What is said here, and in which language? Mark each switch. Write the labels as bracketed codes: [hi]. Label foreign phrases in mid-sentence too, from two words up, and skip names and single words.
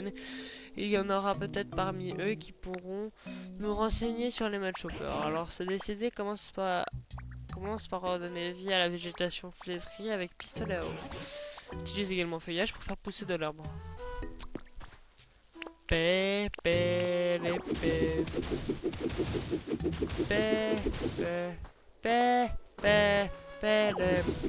[fr] Il y en aura peut-être parmi eux qui pourront nous renseigner sur les match-hoppers. Alors, c'est décidé, commence par donner vie à la végétation flétrie avec pistolet à eau. Utilise également feuillage pour faire pousser de l'arbre. Pé, pé, les pé. Pé, pé, pé, pé, pé, les.